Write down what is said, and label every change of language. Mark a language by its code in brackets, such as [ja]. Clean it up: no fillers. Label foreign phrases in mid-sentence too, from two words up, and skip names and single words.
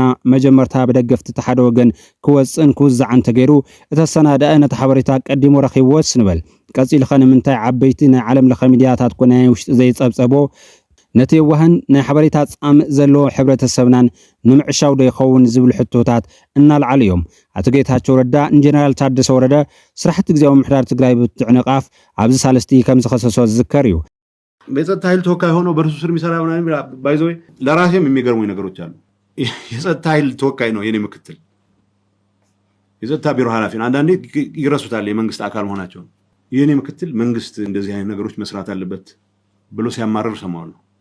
[ti] መጀመርታ ብደገፍቲ እቲ ሓደ ወገን ክወፅእን ክውዛዕን ተገይሩ እተሰናድአ ነቲ ሓበሬታ ቀዲሞ ረኺብዎስ ንበል ቀፂሉ ኸ ንምንታይ ዓበይቲ ናይ ዓለም ለኸ ሚድያታት ኮነ ናይ ውሽጢ ዘይፀብፀቦ ነቲ የዋህን ናይ ሓበሬታ ፃምእ ዘለዎ ሕብረተሰብናን ንምዕሻው ዶ ይኸውን ዝብል ሕቶታት እናልዓሉ እዮም። ኣቶ ጌታቸው ረዳ ንጀነራል ታደሰ ወረደ ስራሕቲ ግዜያዊ ምምሕዳር ትግራይ ብትዕንቃፍ ኣብዚ ሳለስቲ ከም ዝኸሰሶ ዝዝከር እዩ። [am] የጸጥታ ኃይል ተወካይ ሆኖ በእርሱ ስር የሚሰራ ባይዘው ለራሴም የሚገርሙኝ ነገሮች አሉ። የጸጥታ ኃይል ተወካይ ነው የኔ ምክትል። የጸጥታ ቢሮ ኃላፊ ነው። አንዳንዴ ይረሱታል የመንግስት አካል መሆናቸው። የኔ ምክትል መንግስት እንደዚህ አይነት ነገሮች መስራት አለበት ብሎ ሲያማርር ሰማዋለሁ።